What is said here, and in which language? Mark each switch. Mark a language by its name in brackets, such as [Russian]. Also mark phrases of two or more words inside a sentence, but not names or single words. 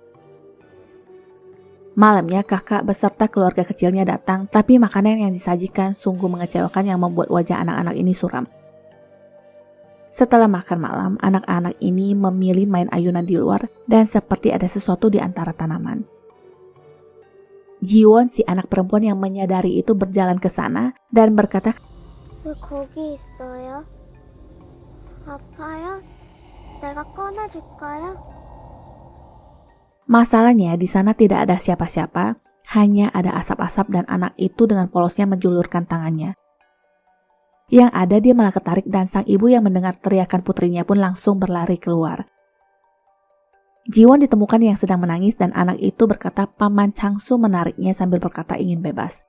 [Indonesian] Malamnya kakak beserta keluarga kecilnya datang, tapi makanan yang disajikan sungguh mengecewakan yang membuat wajah anak-anak ini suram. Setelah makan malam, anak-anak ini memilih main ayunan di luar dan seperti ada sesuatu di antara tanaman. Jiwon, si anak perempuan yang menyadari itu, berjalan ke sana dan berkata, [Korean] 왜 거기 있어요? 아파요? 내가 꺼내줄까요? [Indonesian] masalahnya di sana tidak ada siapa-siapa, hanya ada asap-asap dan anak itu dengan polosnya menjulurkan tangannya. Yang ada dia malah ketarik dan sang ibu yang mendengar teriakan putrinya pun langsung berlari keluar. Jiwon ditemukan yang sedang menangis dan anak itu berkata Paman Changsu menariknya sambil berkata ingin bebas.